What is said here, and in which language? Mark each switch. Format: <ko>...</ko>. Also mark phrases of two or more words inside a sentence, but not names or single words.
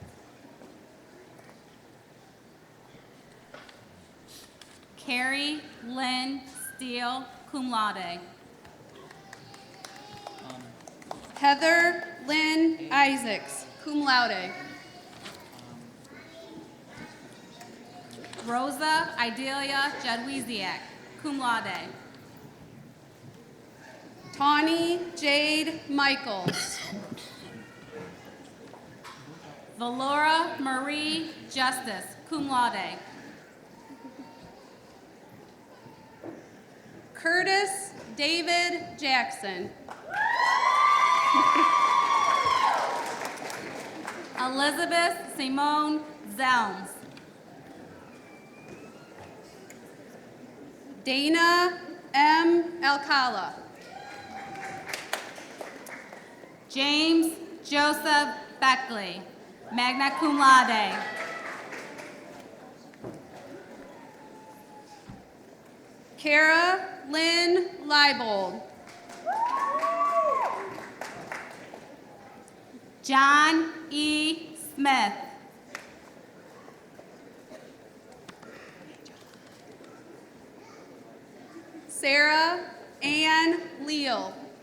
<en>Carrie Lynn Steele,</en> <la>cum laude.</la> <en>Heather Lynn Isaacs,</en> <la>cum laude.</la> <en>Rosa Idalia Jadwiziak,</en> <la>cum laude.</la> <en>Tawny Jade Michaels. Valora Marie Justice,</en> <la>cum laude.</la> <en>Curtis David Jackson. Elizabeth Simone Zelms. Dana M. Alcala. James Joseph Beckley,</en> <la>magna cum laude.</la> <en>Kara Lynn Leibold. John E. Smith. Sarah Ann Leal.</en>